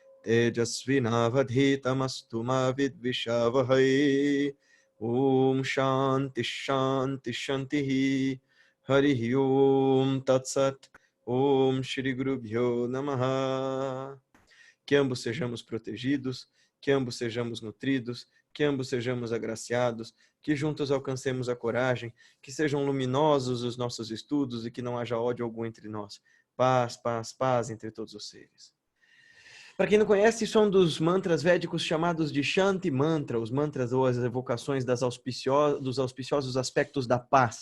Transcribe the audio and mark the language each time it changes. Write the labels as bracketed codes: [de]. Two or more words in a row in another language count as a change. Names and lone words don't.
[sa] तेजस्विनावधीतमस्तु मा विद्विषावहै ॐ शान्ति शान्ति शान्तिः हरिः ॐ तत्सत् ॐ श्री गुरुभ्यो नमः. [pt] Que ambos sejamos protegidos, que ambos sejamos nutridos, que ambos sejamos agraciados, que juntos alcancemos a coragem, que sejam luminosos os nossos estudos e que não haja ódio algum entre nós. Paz, paz, paz entre todos os seres. Para quem não conhece, isso é um dos mantras védicos chamados de Shanti Mantra, os mantras ou as evocações dos auspiciosos aspectos da paz.